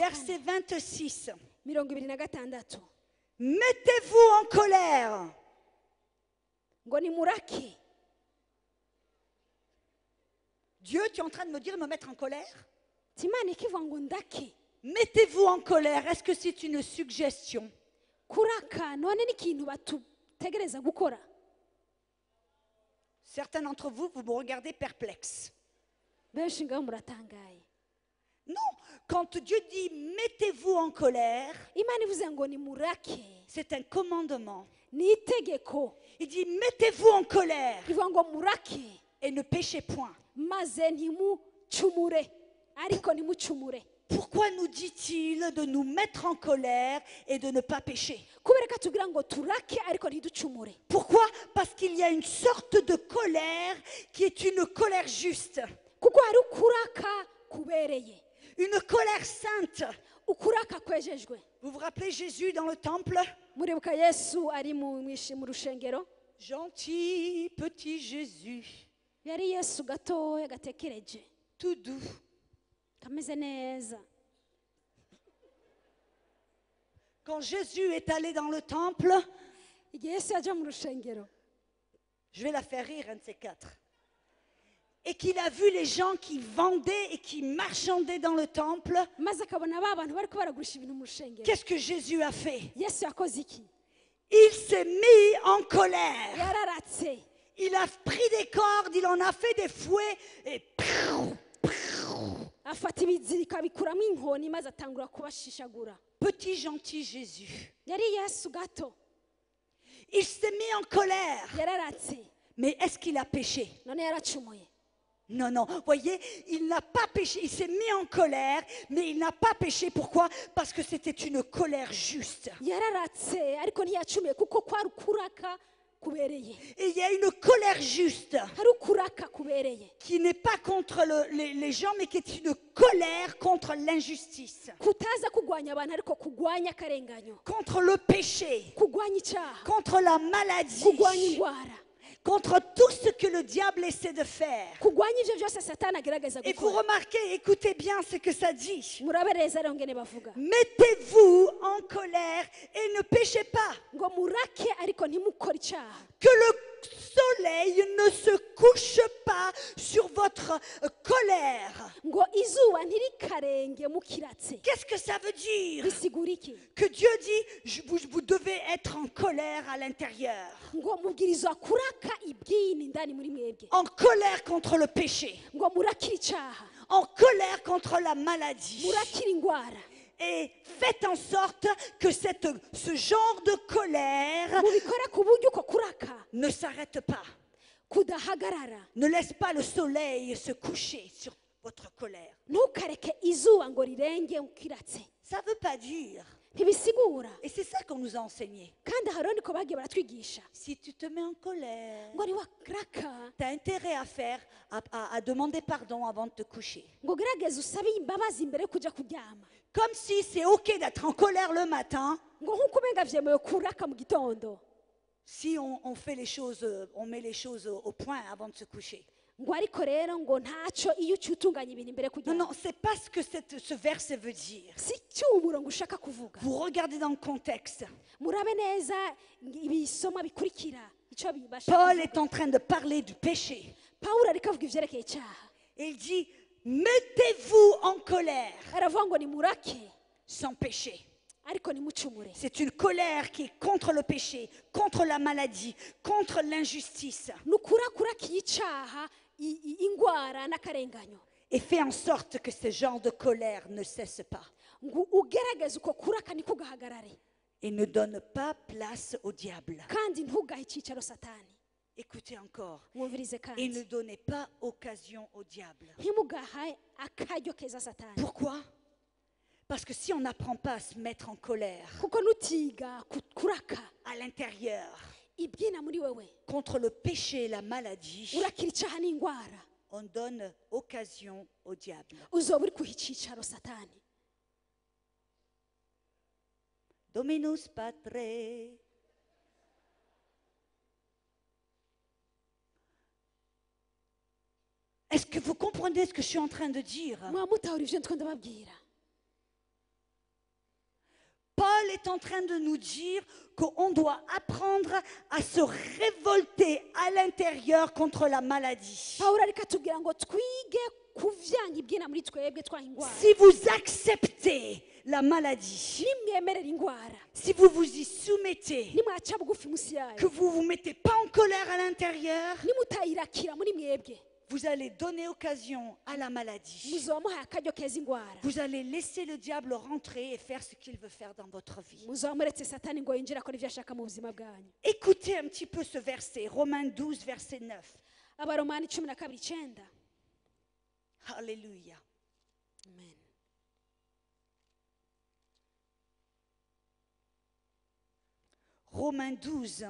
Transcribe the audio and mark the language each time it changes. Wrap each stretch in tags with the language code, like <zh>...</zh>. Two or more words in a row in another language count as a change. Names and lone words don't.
<fr>verset 26. 26. Mettez-vous en colère.</fr> <rn>ngo nimurake.</rn> <fr>Dieu, tu es en train de me dire de me mettre en colère?</fr> <rn>Timana ikivuga ngo ndake.</rn> <fr>Mettez-vous en colère. Est-ce que c'est une suggestion?</fr> <rn>Kuraka none ni ikintu batutegereza gukora.</rn> <fr>Certains d'entre vous, vous me regardez perplexe.</fr> <rn>Benshi ngaho muratangaye.</rn> <fr>Non, quand Dieu dit mettez-vous en colère,</fr> <rn>Imana ivuze ngo nimurake.</rn> <fr>c'est un commandement.</fr> <rn>Ni itegeko.</rn> <fr>Il dit mettez-vous en colère</fr> <rn>Ivuga ngo murake</rn> <fr>et ne péchez point.</fr> <rn>maze ntimucumure ariko ntimucumure.</rn> <fr>Pourquoi nous dit-il de nous mettre en colère et de ne pas pécher?</fr> <rn>Kubera ko atubwira ngo turake ariko ntiducumure.</rn> <fr>Pourquoi? Parce qu'il y a une sorte de colère qui est une colère juste,</fr> <rn>Kuko hari ukuraka kubereye.</rn> <fr>une colère sainte.</fr> <rn>Ukuraka kwejejwe.</rn> <fr>Vous vous rappelez Jésus dans le temple?</fr> <rn>Muribuka Yesu ari mu rushengero?</rn> <fr>Gentil petit Jésus,</fr> <rn>Yari Yesu gatoya gatekereje.</rn> <fr>tout doux.</fr> <rn>Kameze neza.</rn> <fr>Quand Jésus est allé dans le temple,</fr> <rn>Igihe Yesu yaje mu rushengero.</rn> <fr>je vais la faire rire, un de ces quatre, et qu'il a vu les gens qui vendaient et qui marchandaient dans le temple,</fr> <rn>Maze akabona ba bantu bariko baragurisha ibintu mu rushengero.</rn> <fr>qu'est-ce que Jésus a fait?</fr> <rn>Yesu yakoze iki?</rn> <fr>Il s'est mis en colère.</fr> <rn>Yararatse.</rn> <fr>Il a pris des cordes, il en a fait des fouets, et</fr> <rn>Afata ibiziriko abikuramo inkoni maze atangura kubashishagura.</rn> <fr>petit gentil Jésus,</fr> <rn>Yari Yesu gato.</rn> <fr>il s'est mis en colère.</fr> <rn>Yararatse.</rn> <fr>Mais est-ce qu'il a péché?</fr> <rn>None yaracumuye.</rn> <fr>Non, non. Voyez, il n'a pas péché. Il s'est mis en colère, mais il n'a pas péché. Pourquoi? Parce que c'était une colère juste.</fr> <rn>Yararatse ariko ntiyacumuye kuko kwari ukuraka kubereye.</rn> <fr>Et il y a une colère juste</fr> <rn>Hari ukuraka kubereye.</rn> <fr>qui n'est pas contre les gens, mais qui est une colère contre l'injustice,</fr> <rn>Kutaza kugwanya abantu ariko kugwanya akarenganyo.</rn> <fr>contre le péché,</fr> <rn>Kugwanya icyaha.</rn> <fr>contre la maladie,</fr> <rn>Kugwanya indwara.</rn> <fr>contre tout ce que le diable essaie de faire.</fr> <rn>Kugwanya ivyo byose Satani agerageza</rn> <fr>Et vous</fr> <rn>gukora.</rn> <fr>remarquez, écoutez bien ce que ça dit.</fr> <rn>Murabereza rero ngene bavuga.</rn> <fr>Mettez-vous en colère et ne péchez pas.</fr> <rn>Ngo murake ariko ntimukore icyaha.</rn> <fr>Que le soleil ne se couche pas sur votre colère.</fr> <rn>ngo izuba ntirikarenge mukiratse</rn> <fr>Qu'est-ce que ça veut dire?</fr> <rn>bisigura iki</rn> <fr>Que Dieu dit, vous devez être en colère à l'intérieur.</fr> <rn>ngo mubwirizwa kuraka ibyini indani muri mwebwe</rn> <fr>En colère contre le péché.</fr> <rn>ngo murakira icyaha</rn> <fr>En colère contre la maladie.</fr> <rn>murakira indwara</rn> <fr>Et faites en sorte que ce genre de colère</fr> <rn>mubikora ku buryo uko kuraka</rn> <fr>ne s'arrête pas.</fr> <rn>kudahagarara</rn> <fr>Ne laisse pas le soleil se coucher sur votre colère.</fr> <rn>ntukareke izuba ngo rirenge ukiratse</rn> <fr>Ça ne veut pas dire.</fr> <rn>ntibisigura</rn> <fr>Et c'est ça qu'on nous a enseigné.</fr> <rn>kandi hariho niko bagiye baratwigisha</rn> <fr>Si tu te mets en colère,</fr> <rn>ngo niwakaraka</rn> <fr>tu as intérêt à demander pardon avant de te coucher.</fr> <rn>ngo ugerageze usabe imbabazi mbere yo kujya kuryama</rn> <fr>Comme si c'est OK d'être en colère le matin,</fr> <rn>ngo nk'uko umenga vyemewe kuraka mu gitondo</rn> <fr>si on fait les choses, on met les choses au point avant de se coucher.</fr> <rn>ngo ariko rero ngo ntacyo iyo uciye utunganya ibintu imbere yo</rn> <fr>Non,</fr> <rn>kuryama</rn> <fr>non, c'est pas ce que ce verset veut dire.</fr> <rn>si cyo umurongo ushaka kuvuga</rn> <fr>Vous regardez dans le contexte.</fr> <rn>murabe neza ibisomwa bikurikira icyo bibasha</rn> <fr>Paul</fr> <rn>kuvuga.</rn> <fr>est en train de parler du péché.</fr> <rn>pawulo ariko avuga ivyerekeye icyaha</rn> <fr>Et il dit, mettez-vous en colère</fr> <rn>aravuga ngo nimurake</rn> <fr>sans péché.</fr> <rn>ariko nimucumure</rn> <fr>C'est une colère qui est contre le péché, contre la maladie, contre l'injustice.</fr> <rn>ni ukurakiye icyaha ingwara n'akarenganyo</rn> <fr>Et fais en sorte que ce genre de colère ne cesse pas.</fr> <rn>ngo ugerageze uko kuraka niko gahagarare</rn> <fr>Et ne donne pas place au diable.</fr> <rn>kandi ntugahe icyicaro satani</rn> <fr>Écoutez encore.</fr> <rn>mwumvirize</rn> <fr>Et</fr> <rn>kandi</rn> <fr>ne donnez pas occasion au diable.</fr> <rn>ntimugahe akaryo keza satani</rn> <fr>Pourquoi? Parce que si on n'apprend pas à se mettre en colère</fr> <rn>kuko nutiga kuraka</rn> <fr>à l'intérieur</fr> <rn>ibyina muri wewe</rn> <fr>contre le péché et la maladie,</fr> <rn>urakira icyaha n'indwara</rn> <fr>on donne occasion au diable.</fr> <rn>uzoba uri kuha icyicaro satani</rn> <la>Dominus Patre.</la> <fr>Est-ce que vous comprenez ce que je suis en train de dire?</fr> <rn>mwaba mutahura ibyo ndiko ndababwira</rn> <fr>Paul est en train de nous dire qu'on doit apprendre à se révolter à l'intérieur contre la maladie.</fr> <rn>pawulo ariko atubwira ngo twige kuvyanga ibyina muri twebwe twaha indwara</rn> <fr>Si vous acceptez la maladie,</fr> <rn>nimwemerera indwara</rn> <fr>si vous vous y soumettez,</fr> <rn>nimwaca bugufi munsi</rn> <fr>que</fr> <rn>yayo</rn> <fr>vous ne vous mettez pas en colère à l'intérieur,</fr> <rn>nimutayirakira muri mwebwe</rn> <fr>vous allez donner occasion à la maladie.</fr> <rn>muzoba muhaye akaryo keza indwara</rn> <fr>Vous allez laisser le diable rentrer et faire ce qu'il veut faire dans votre vie.</fr> <rn>muzoba muretse satani ngo yinjire akora ibyo ashaka mu buzima bwanyu</rn> <fr>Écoutez un petit peu ce verset, Romains 12, verset 9.</fr> <rn>abaromani 12:9</rn> <fr>Alléluia.</fr> <rn>amen</rn> <fr>Romains 12,</fr>